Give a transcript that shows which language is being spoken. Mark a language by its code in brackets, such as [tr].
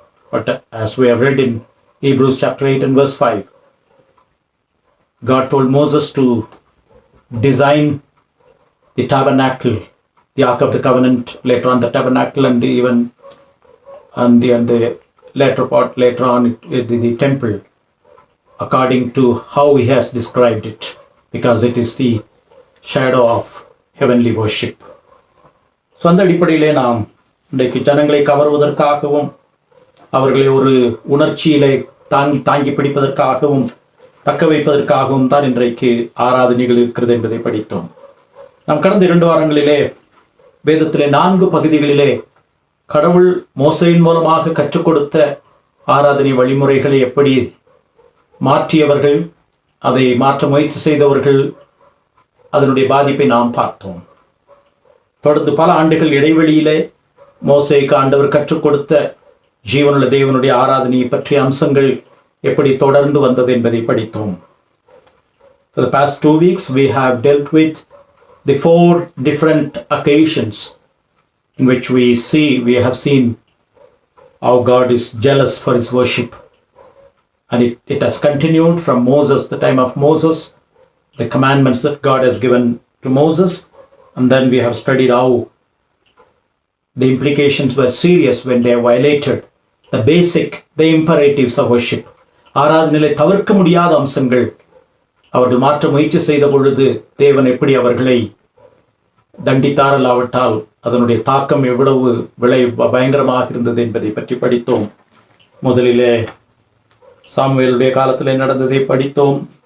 [en] But as we have read in Hebrews chapter 8 and verse 5, God told Moses to design the tabernacle, the Ark of the Covenant, later on the tabernacle, and even and the later on the temple, according to how he has described it, because it is the shadow of heavenly worship. [ta] So அந்த அடிப்படையிலே நாம் இன்றைக்கு ஜனங்களை கவர்வதற்காகவும் அவர்களை ஒரு உணர்ச்சியிலே தாங்கி பிடிப்பதற்காகவும் தக்க வைப்பதற்காகவும் தான் இன்றைக்கு ஆராதனைகள் இருக்கிறது என்பதை படித்தோம். நாம் கடந்த 2 வாரங்களிலே வேதத்திலே 4 பகுதிகளிலே கடவுள் மோசையின் மூலமாக கற்றுக் கொடுத்த ஆராதனை வழிமுறைகளை எப்படி மாற்றியவர்கள், அதை மாற்ற முயற்சி செய்தவர்கள், அதனுடைய பாதிப்பை நாம் பார்த்தோம். தொடர்ந்து பல ஆண்டுகள் இடைவெளியிலே மோசேக்கு ஆண்டவர் கற்றுக் கொடுத்த ஜீவனுள்ள தேவனுடைய ஆராதனையை பற்றிய அம்சங்கள் எப்படி தொடர்ந்து வந்தது என்பதை படித்தோம். [en] For the past 2 weeks we have dealt with the 4 different occasions in which we have seen how God is jealous for his worship, and it has continued from Moses, the time of Moses, the commandments that God has given to Moses, and then we have studied how the implications were serious when they violated the imperatives of worship. [ta] ஆராதனையிலே தவிர்க்க முடியாத அம்சங்கள் அவர்கள் மாற்ற முயற்சி செய்த பொழுது தேவன் எப்படி அவர்களை தண்டித்தார், இல்லாவிட்டால் அதனுடைய தாக்கம் எவ்வளவு பயங்கரமாக இருந்தது என்பதை பற்றி படித்தோம். முதலிலே சாமுவேலுடைய காலத்திலே நடந்ததை படித்தோம்.